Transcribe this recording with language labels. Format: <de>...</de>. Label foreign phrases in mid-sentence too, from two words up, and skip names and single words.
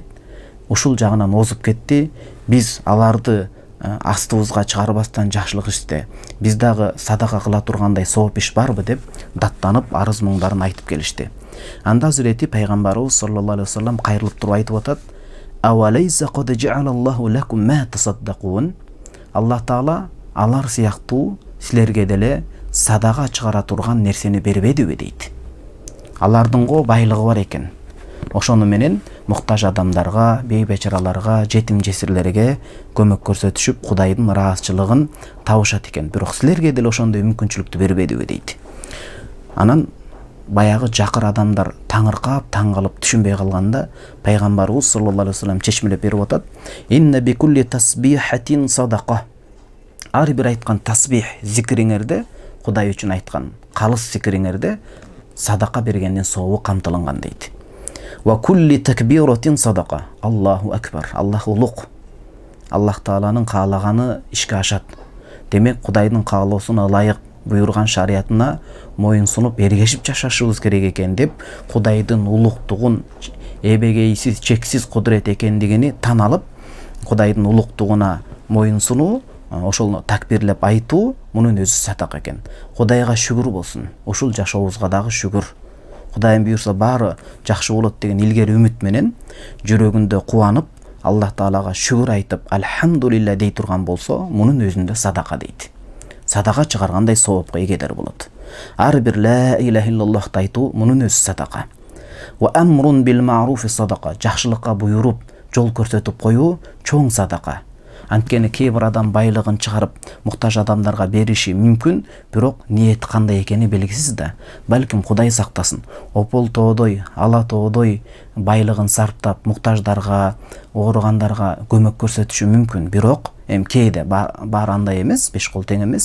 <ky>Ушул жагынан озуп кетти. Биз аларды астыбызга чыгарбастан жакшылык иште, биз дагы садака кыла тургандай сооп иш барбы деп даттанып арыз муңдарын айтып келишти. Анда Hazreti пайгамбарыбыз</ky> <ar>صلى الله عليه وسلم</ar> <ky>кайрылып туруп айтып атат:</ky> <ar>"أوليس قد جعل الله لكم ما تصدقون."</ar> <ky>Аллах Таала алар сыяктуу силерге деле садака чыгара турган нерсени бербедиби дейт. Алардыңго байлыгы бар экен. Ошону менен муктаж адамдарга, бейбечараларга, жетим жесирлерге көмөк көрсөтүшүп, Кудайдын ыраазычылыгын табышат экен. Бирок силерге деле ошондой мүмкүнчүлүктү бербедиби дейт. Анан баягы жакыр адамдар таңыркап, таң калып түшүнбөй калганда, пайгамбарыбыз</ky> <ar>صلى الله عليه وسلم</ar> <ky>чечмелеп берип атат:</ky> <ar>"إن بكل تسبيحة صدقة."</ar> <ky>Ар бир айткан тасбих, зикриңерде, Кудай үчүн айткан калыс зикриңерде садака бергенден сообу камтылынган дейт.</ky> <ar>وكل تكبيرة صدقة. الله أكبر.</ar> <ky>Аллах улук. Аллах Тааланын каалаганы ишке ашат. Демек, Кудайдын каалоосуна ылайык буйрган шариятына моюн сунуп эргешип жашашыбыз керек экен деп, Кудайдын улуктугун, эбегейсиз, чексиз кудурет экендигини тан алып, Кудайдын улуктугуна моюн сунуу, ошол такбирлеп айтуу, мунун өзү садака экен. Кудайга шүгүр болсун. Ушул жашообузга дагы шүгүр. Кудайым буйрса баары жакшы болот деген илгери үмүт менен жүрөгүндө кубанып, Аллах Таалага шүгүр айтып, альхамдулилла дей турган болсо, мунун өзүндө садака дейт. Садака чыгаргандай соопко эгедер болот. Ар бир</ky> <ar>لا إله</ar> <ky>иллаллахты айтуу, мунун өзү садака.</ky> <ar>وأمر بالمعروف صدقة.</ar> <ky>Жакшылыкка буйруп, жол көрсөтүп коюу чоң садака. Анткени кээ бир адам байлыгын чыгарып, муктаж адамдарга бериши мүмкүн, бирок ниет кандай экени белгисиз да. Балким Кудай сактасын, опол тоодой, ала тоодой байлыгын сарптап, муктаждарга, ооругандарга көмөк көрсөтүшү мүмкүн, бирок кээде бар андай эмес, беш кол тең эмес.</ky>